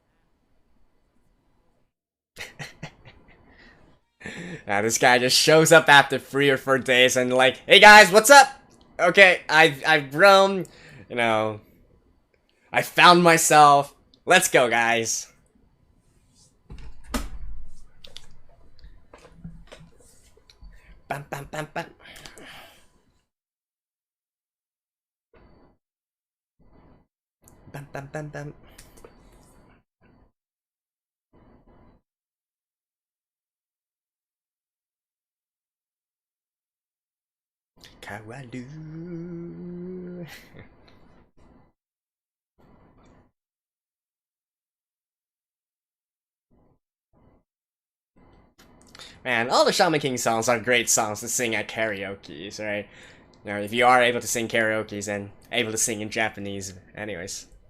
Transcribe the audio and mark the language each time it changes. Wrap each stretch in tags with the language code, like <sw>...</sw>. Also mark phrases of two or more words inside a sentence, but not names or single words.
<en>This guy just shows up after 3 or 4 days and like, hey guys, what's up? Okay, I've grown, you know, I found myself. Let's go, guys. Bam, bam, bam, bam. Bam, bam, bam, bam. Kawalu. Man, all the Shaman King songs are great songs to sing at karaoke's, right? You know, if you are able to sing karaoke's and able to sing in Japanese, anyways.</en>